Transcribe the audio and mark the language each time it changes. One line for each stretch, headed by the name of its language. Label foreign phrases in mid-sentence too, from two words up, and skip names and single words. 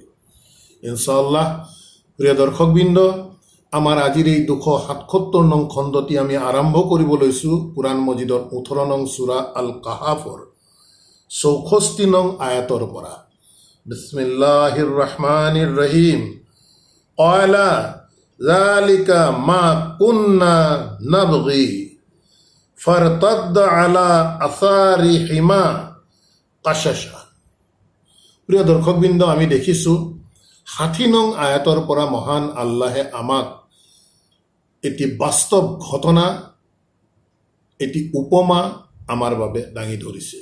Assamese: ইনশাআল্লাহ প্ৰিয় দৰ্শকবৃন্দ, আমাৰ আজিৰ এই 277 নং খণ্ডটি আমি আৰম্ভ কৰিব লৈছোঁ কোরআন মজিদৰ 18 নং সূৰা আল কাহাফৰ 64 নং আয়াতৰ পৰা।
Arabic: بسم الله الرحمن الرحيم. قال ذلك ما كنا نبغ فارتدا على آثارهما قصصا.
Assamese: প্ৰিয় দৰ্শকবৃন্দ, আমি দেখিছোঁ 60 নং আয়াতৰ পৰা মহান আল্লাহে আমাক এটি বাস্তৱ ঘটনা, এটি উপমা আমাৰ বাবে দাঙি ধৰিছে।